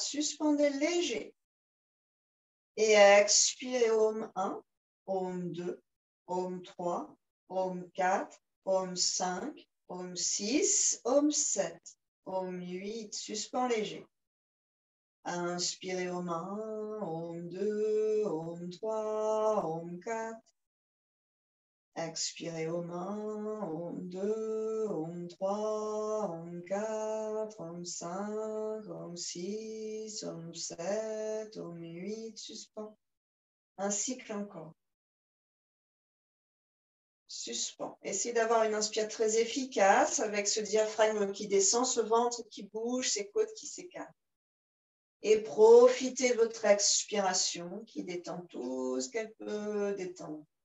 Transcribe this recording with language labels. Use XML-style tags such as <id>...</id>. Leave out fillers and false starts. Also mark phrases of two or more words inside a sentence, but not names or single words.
<fr>Suspendez léger. Et expirez, Om 1, Om 2, Om 3, Om 4, Om 5, Om 6, Om 7, Om 8. Suspend léger. Inspirez, Om 1, Om 2, Om 3, Om 4. Expirez, Om 1, Om 2, Om 3, Om 4, Om 5, Om 6, Om 7, Om 8. Suspend. Un cycle encore. Suspend. Essayez d'avoir une inspire très efficace avec ce diaphragme qui descend, ce ventre qui bouge, ces côtes qui s'écartent. Et profitez de votre expiration qui détend tout ce qu'elle peut détendre.</fr>